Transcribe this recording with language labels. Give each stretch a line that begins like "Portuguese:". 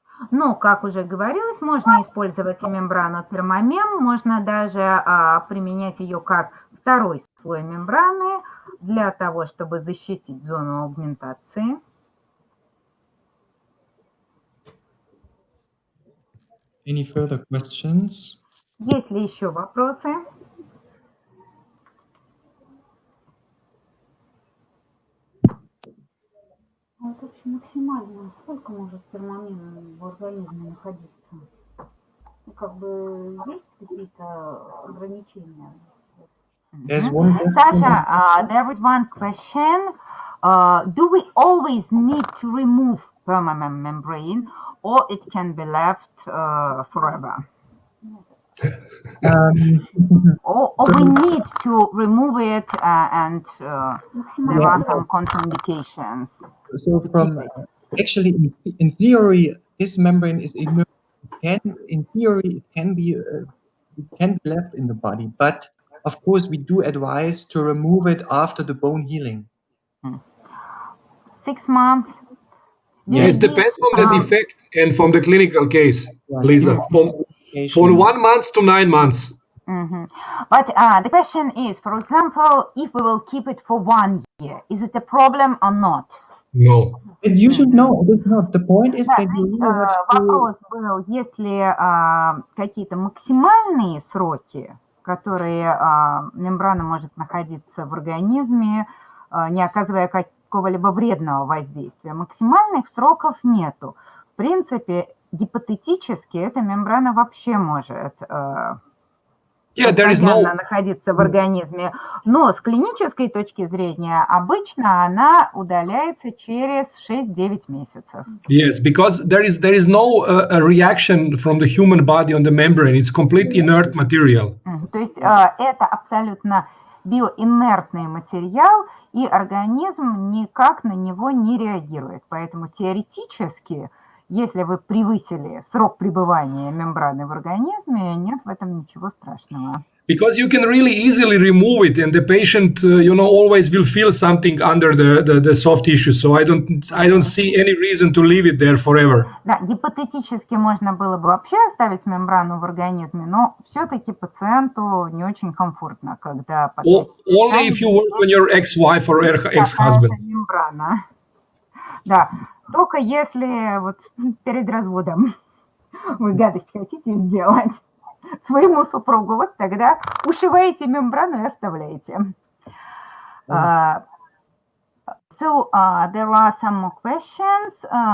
Russian: Но, как уже говорилось, можно использовать и мембрану пермамем, можно даже применять ее как второй слой мембраны для того, чтобы защитить зону аугментации.
English: Any further questions?
Russian: Есть ли еще вопросы? Вот вообще максимально сколько может пермамем в организме находиться? Ну, как бы есть какие-то ограничения?
English: There's one question. Sasha, there is one question. Do we always need to remove permamem membrane, or it can be left forever? Or we need to remove it and there are some contraindications. So actually, in theory, this membrane is inert. In theory, it can be left in the body, but of course, we do advise to remove it after the bone healing. 6 months. It depends on the defect and from the clinical case, Lisa. From 1 month to 9 months. But the question is, for example, if we will keep it for 1 year, is it a problem or not? No. You should know, it is not. The point is that you really have to...
Russian: Вопрос был, есть ли какие-то максимальные сроки, которые мембрана может находиться в организме, не оказывая какого-либо вредного воздействия. Максимальных сроков нету. В принципе, гипотетически эта мембрана вообще может постоянно находиться в организме. Но с клинической точки зрения обычно она удаляется через 6-9 месяцев.
English: Yes, because there is no reaction from the human body on the membrane. It's completely inert material.
Russian: То есть это абсолютно биоинертный материал, и организм никак на него не реагирует. Поэтому теоретически, если вы превысили срок пребывания мембраны в организме, нет в этом ничего страшного.
English: Because you can really easily remove it, and the patient, always will feel something under the soft tissue. So I don't see any reason to leave it there forever.
Russian: Да, гипотетически можно было бы вообще оставить мембрану в организме, но все-таки пациенту не очень комфортно, когда под
English: Only if you work on your ex-wife or ex-husband.
Russian: какая-то мембрана. Да, только если вот перед разводом вы гадость хотите сделать своему супругу, вот тогда ушиваете мембрану и оставляете.
English: So there are some more questions.